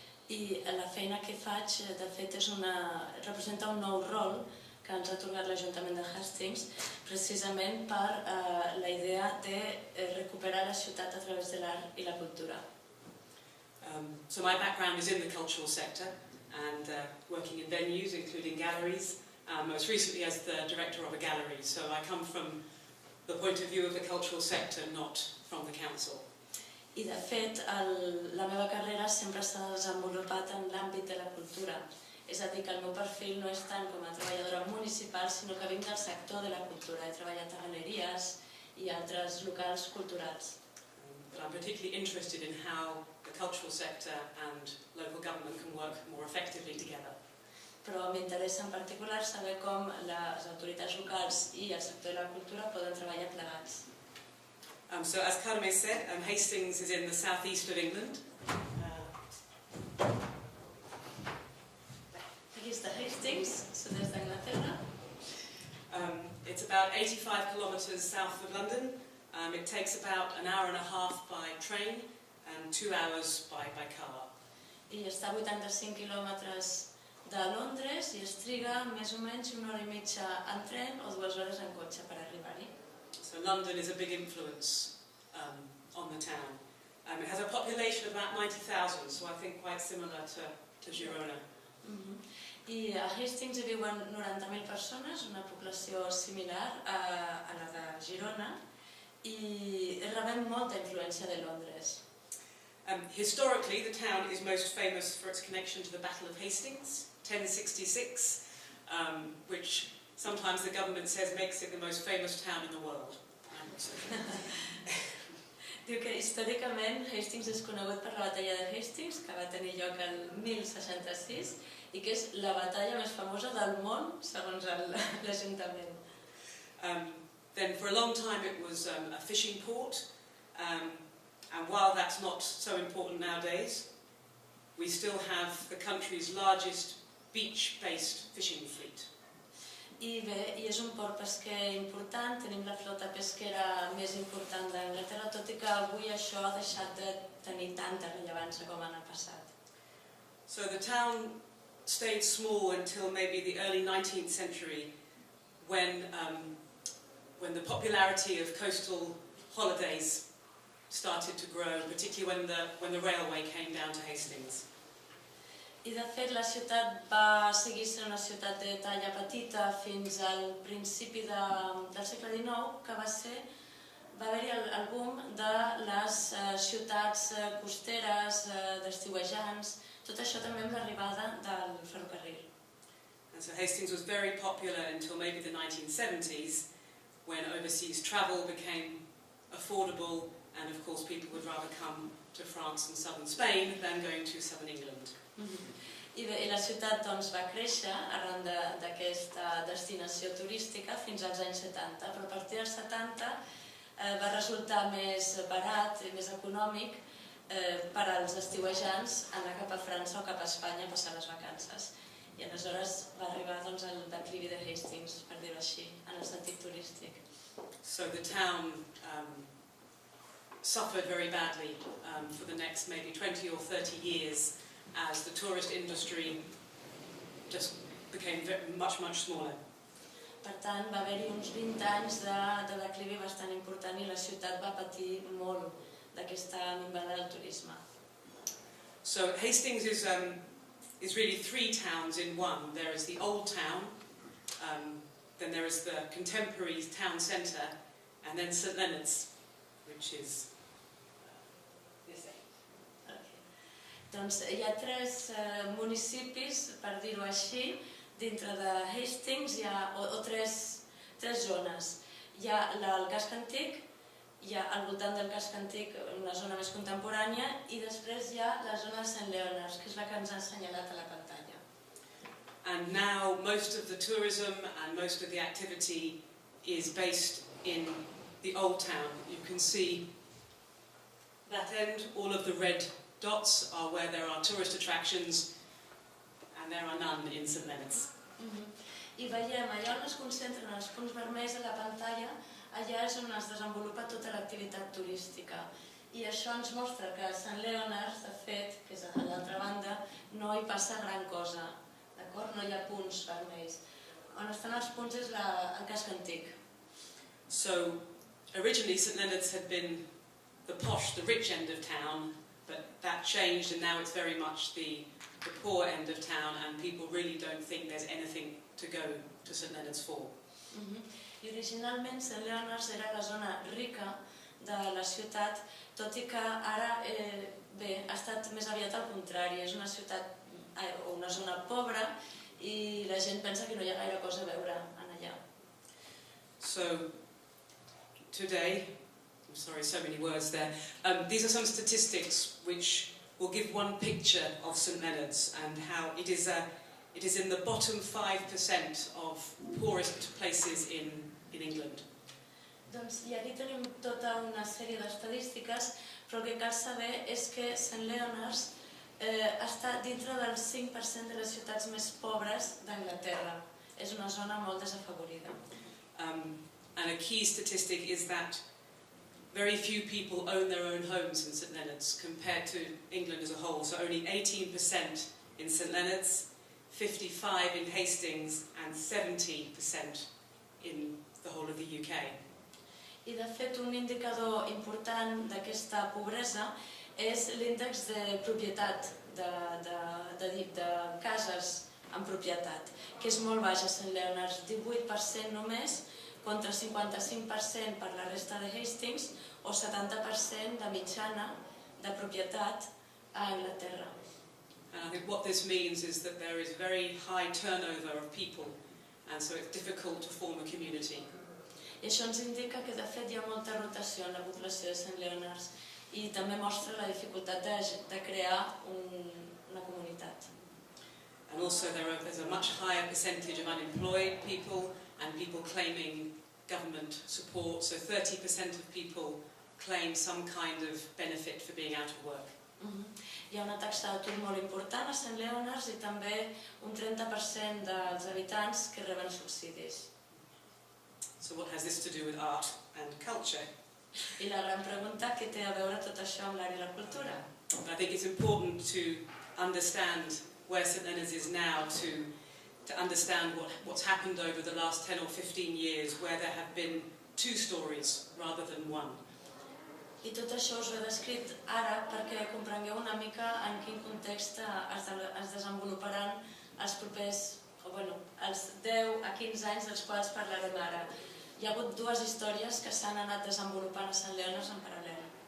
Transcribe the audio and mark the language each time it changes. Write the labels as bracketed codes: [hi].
[ca] I la feina que faig, de fet, representa un nou rol que ens ha atorgat l'Ajuntament de Hastings, precisament per la idea de recuperar la ciutat a través de l'art i la cultura. [en] So my background is in the cultural sector and working in venues, including galleries, most recently as the director of a gallery. So I come from the point of view of the cultural sector, not from the council. [ca] I de fet, la meva carrera sempre s'ha desenvolupat en l'àmbit de la cultura. És a dir, que el meu perfil no és tant com a treballadora municipal, sinó que vinc del sector de la cultura. He treballat a galeries i altres locals culturals. [en] But I'm particularly interested in how the cultural sector and local government can work more effectively together. [ca] Però m'interessa en particular saber com les autoritats locals i el sector de la cultura poden treballar plegats. [en] So as Carmen said, Hastings is in the southeast of England. [ca] Aquí està Hastings, sud-est d'Anglaterra. [en] It's about 85 kilometres south of London. It takes about an hour and a half by train and 2 hours by car. [ca] I està a 85 quilòmetres de Londres i es triga més o menys una hora i mitja en tren o 2 hores en cotxe per arribar-hi. [en] So London is a big influence on the town. It has a population of about 90,000, so I think quite similar to Girona. [ca] I a Hastings hi viuen 90.000 persones, una població similar a la de Girona, i rebem molta influència de Londres. [en] Historically, the town is most famous for its connection to the Battle of Hastings, 1066, which sometimes the government says makes it the most famous town in the world. [ca] Diu que històricament Hastings és conegut per la batalla de Hastings, que va tenir lloc el 1066, i que és la batalla més famosa del món, segons l'Ajuntament. [en] Then for a long time it was a fishing port, and while that's not so important nowadays, we still have the country's largest beach-based fishing fleet. [ca] I bé, és un port pesquer important, tenim la flota pesquera més important d'Anglaterra, tot i que avui això ha deixat de tenir tanta rellevància com en el passat. [en] So the town stayed small until maybe the early 19th century, when the popularity of coastal holidays started to grow, particularly when the railway came down to Hastings. [ca] I de fet la ciutat va seguir sent una ciutat de talla petita fins al principi del segle XIX, que va haver-hi el boom de les ciutats costeres, d'estiuejants, tot això també amb l'arribada del ferrocarril. [en] And so Hastings was very popular until maybe the 1970s, when overseas travel became affordable, and of course people would rather come to France and southern Spain than going to southern England. [ca] I la ciutat va créixer arran d'aquesta destinació turística fins als anys 70, però a partir dels 70 va resultar més barat i més econòmic per als estiuejants anar cap a França o cap a Espanya a passar les vacances. I aleshores va arribar el declivi de Hastings, per dir-ho així, en el sentit turístic. [en] So the town suffered very badly for the next maybe 20 or 30 years as the tourist industry just became much smaller. [ca] Per tant, va haver-hi uns 20 anys de declivi bastant important i la ciutat va patir molt d'aquesta minvada del turisme. [en] So Hastings is is really three towns in one. There is the old town, then there is the contemporary town centre, and then St Leonards, which is this end. Okay. [ca] Doncs hi ha tres municipis, per dir-ho així, dintre de Hastings, o tres zones. Hi ha el casc antic, hi ha al voltant del casc antic una zona més contemporània i després hi ha la zona de St Leonards, que és la que ens ha assenyalat a la pantalla. [en] And now most of the tourism and most of the activity is based in the old town. You can see that end, all of the red dots are where there are tourist attractions, and there are none in St Leonards. [ca] I veiem allà on es concentren els punts vermells a la pantalla, allà és on es desenvolupa tota l'activitat turística. I això ens mostra que a St Leonards, de fet, que és a l'altra banda, no hi passa gran cosa. No hi ha punts vermells. On estan els punts és el casc antic. [en] So, originally St Leonards had been the posh, the rich end of town, but that changed and now it's very much the poor end of town and people really don't think there's anything to go to St Leonards for. [ca] I originalment St Leonards era la zona rica de la ciutat, tot i que ara ha estat més aviat al contrari, és una ciutat o una zona pobra i la gent pensa que no hi ha gaire cosa a veure allà. [en] So, today, I'm sorry, so many words there, these are some statistics which will give one picture of St Leonards and how it is in the bottom 5% of poorest places in England. [ca] Doncs i aquí tenim tota una sèrie d'estadístiques, però el que cal saber és que St Leonards està dintre del 5% de les ciutats més pobres d'Anglaterra. És una zona molt desafavorida. [en] And a key statistic is that very few people own their own homes in St Leonards compared to England as a whole. So only 18% in St Leonards, 55% in Hastings and 70% in the whole of the UK. [ca] I de fet un indicador important d'aquesta pobresa és l'índex de propietat, de cases en propietat, que és molt baix a St Leonards, 18% només, contra 55% per la resta de Hastings o 70% de mitjana de propietat a Anglaterra. [en] And I think what this means is that there is very high turnover of people, and so it's difficult to form a community. [ca] I això ens indica que de fet hi ha molta rotació en la població de St Leonards i també mostra la dificultat de crear una comunitat. [en] And also there's a much higher percentage of unemployed people and people claiming government support, so 30% of people claim some kind of benefit for being out of work. [ca] Hi ha una taxa d'atur molt important a St Leonards i també un 30% dels habitants que reben subsidis. [en] So what has this to do with art and culture? [ca] I la gran pregunta, què té a veure tot això amb l'art i la cultura? [en] I think it's important to understand where St Leonards is now, to understand what's happened over the last 10 or 15 years, where there have been two stories rather than one. [ca] I tot això us ho he descrit ara perquè comprengueu una mica en quin context es desenvoluparan els propers, els 10 a 15 anys dels quals parlarem ara. Hi ha hagut dues històries que s'han anat desenvolupant a St Leonards en paral·lel.